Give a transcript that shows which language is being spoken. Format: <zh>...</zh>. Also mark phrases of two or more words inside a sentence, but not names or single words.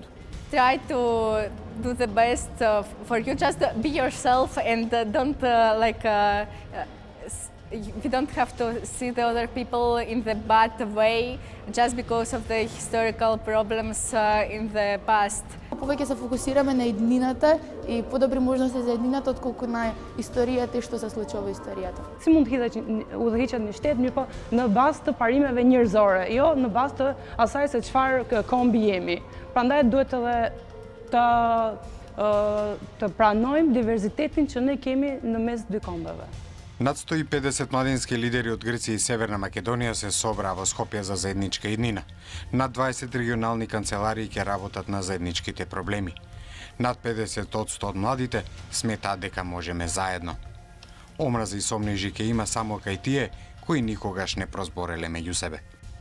<en>Try to do the best for you. Just be yourself and don't you don't have to see the other people in the bad way just because of the historical problems in the past.</en> <mk>Повеќе се фокусираме на еднината и подобри можности за еднината отколку на историјата и што се случува во историјата.</mk> <sq>Si mund të udhëhiqet një shtet, mirë po në bazë të parimeve njerëzore, jo në bazë të asaj se çfarë kombi jemi. Prandaj duhet edhe të pranojmë diverzitetin që ne kemi në mes dy kombeve.</sq> <mk>Над 150 младински лидери од Грција и Северна Македонија се собраа во Скопје за заедничка иднина. Над 20 регионални канцеларии ќе работат на заедничките проблеми. Над 50% од младите сметаат дека можеме заедно. Омраза и сомнежи ќе има само кај тие кои никогаш не прозбореле меѓу себе.</mk>